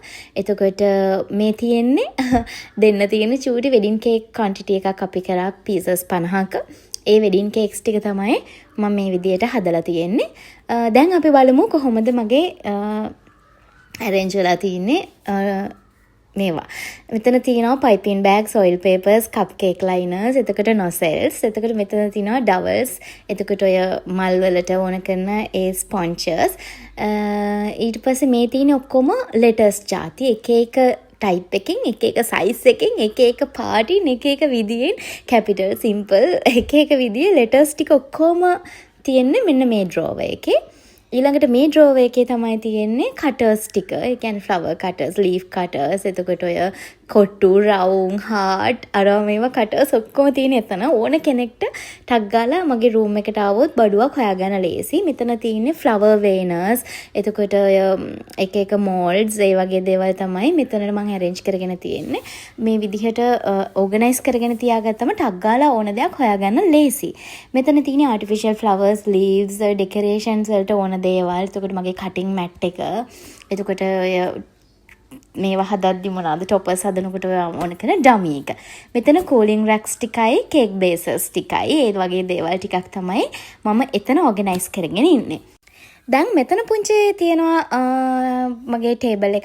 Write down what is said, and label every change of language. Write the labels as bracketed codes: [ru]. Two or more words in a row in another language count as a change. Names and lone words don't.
[si] එතකොට මේ තියෙන්නේ දෙන්න තියෙන චූටි [en] wedding cake quantity [si] එකක් අපි කරා පීසස් 50ක. ඒ [en] wedding cakes [si] ටික තමයි මම මේ විදියට හදලා තියෙන්නේ. දැන් අපි බලමු කොහොමද මගේ arrange වෙලා තියෙන්නේ මේවා. මෙතන තියෙනවා [en] piping bags, oil papers, cupcake liners, [si] එතකොට nozzles, එතකොට මෙතන තියෙනවා dowels, එතකොට ඔය මල් වලට ඕන කරන ඒ sponges. ඊට පස්සේ මේ තියෙන ඔක්කොම letters ಜಾති එක එක type එකකින් එක එක size එකකින් එක එක පාටින් එක එක විදියෙන් [en] capital, simple [si] එක එක විදියේ letters ටික ඔක්කොම තියෙන්නේ මෙන්න මේ drawer එකේ. ඊළඟට මේ drawer එකේ තමයි තියෙන්නේ cutters ටික. ඒ කියන්නේ [en] flower cutters, leaf cutters, [si] එතකොට ඔය කොට්ටු, [en] round, heart [si] අරවා මේවා cutters ඔක්කොම තියෙන එතන. ඕන කෙනෙක්ට ටක් ගාලා මගේ room එකට ආවොත් බඩුවක් හොයාගන්න ලේසි. මෙතන තියෙන්නේ [en] flower veiners, [si] එතකොට ඔය එක එක molds ඒ වගේ දේවල් තමයි මෙතනට මම arrange කරගෙන තියෙන්නේ. මේ විදිහට organize කරගෙන තියාගත්තම ටක් ගාලා ඕන දෙයක් හොයාගන්න ලේසි. මෙතන තියෙන්නේ [en] artificial flowers, leaves, decorations [si] වලට ඕන දේවල්. එතකොට මගේ [en] cutting mat [si] එක. එතකොට ඔය මේවා හදද්දි මොනවාද toppers හදනකොට ඕන කරන dummy එක. මෙතන [en] cooling racks [si] ටිකයි, [en] cake bases [si] ටිකයි, ඒ වගේ දේවල් ටිකක් තමයි මම එතන organize කරගෙන ඉන්නේ. දැන් මෙතන පුංචි තියෙනවා මගේ ටේබල් එකක්.